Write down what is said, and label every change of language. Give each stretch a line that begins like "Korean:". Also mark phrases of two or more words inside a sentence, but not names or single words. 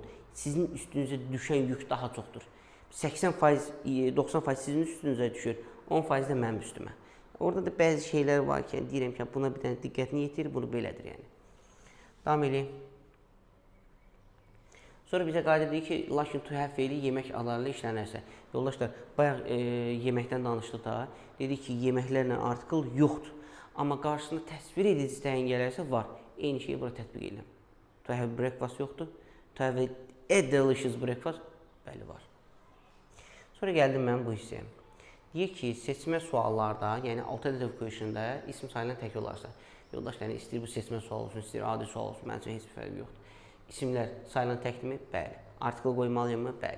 Azerbaijani: Sizin üstünüzə düşən yük daha çoxdur. 80%, 90% sizin üstünüzə düşür, 10% də mənim üstümə. Orada da bəzi şeylər var ki, deyirəm ki, buna bir dənə diqqətini yetir, bunu belədir yəni. Davam edeyim. Sonra bizə qayda deyir ki, lakin
English: to have
Azerbaijani: feili yemək alarla işlənərsə. Yoldaşlar, bayaq yeməkdən danışdıq da, dedik ki, yeməklərlə artikel yoxdur. Amma qarşısında təsvir edici təyin gələrsə var. Eyni şeyi bura tətbiq edirəm.
English: To have breakfast yoxdur. To have a delicious breakfast,
Azerbaijani: bəli var. Sonra gəldim mən bu hissəyə. Deyir ki, seçmə suallarda, yəni
English: alternative question'da
Azerbaijani: isim sayılan tək olarsa. Yoldaşlar, istəyir bu seçmə sual olsun, istəyir adi sual olsun, mənim üçün heç bir fərqi yoxdur. İsimlər sayılan təkmi? Bəli. Artikel qoymalıyam mı? Bəli.